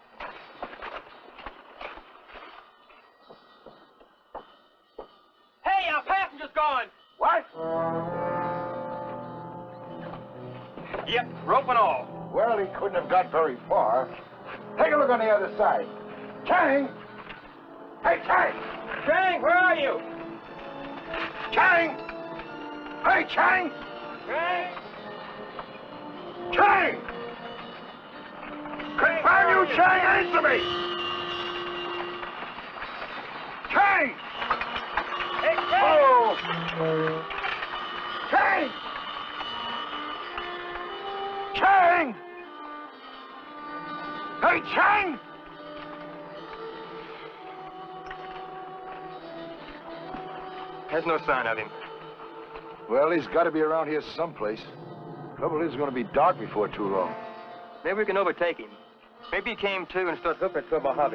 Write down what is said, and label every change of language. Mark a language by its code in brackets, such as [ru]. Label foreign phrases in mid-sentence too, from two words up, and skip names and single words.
[en] Hey, our passenger's gone. What? Yep, rope and all. Well, he couldn't have got very far. Take a look on the other side. Chang! Hey, Chang! Chang, where are you? Chang! Hey, Chang! Chang! Chang! Confirm you, Chang! Answer me! Chang! Hey, Chang! Oh! Chang! Chang! Hey, Chang! There's no sign of him. Well, he's got to be around here someplace. Trouble is, it's going to be dark before too long. Maybe we can overtake him. Maybe he came to and started hoofing to a Mojave.